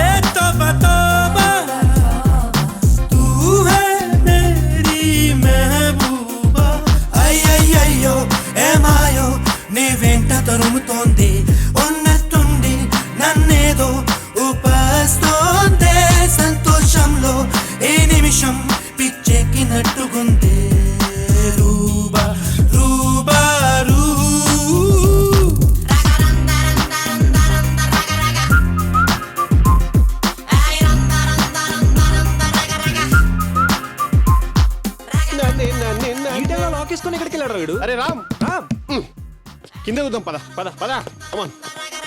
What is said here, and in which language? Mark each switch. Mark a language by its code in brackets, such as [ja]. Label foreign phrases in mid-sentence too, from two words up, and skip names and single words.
[hi] तोबा तोबा तू है मेरी महबूबा [te] అయ్యయ్యో ఏమాయో నీ వెంట తరుముతోంది ఉన్నట్టుండి నన్నేదో ఉపస్తోందే సంతోషంలో ఈ నిమిషం పిచ్చెక్కినట్టుకుందే రూబా రూబా రూ Raga Randa Randa Randa Randa Raga Raga, Ay Randa Randa Randa Randa Raga Raga, ఈ టైంలో లాక్ వేసుకొని ఎక్కడికి వెళ్ళాడు వీడు? అరే రామ్ రామ్ కింద చూద్దాం పద పద పద కమాన్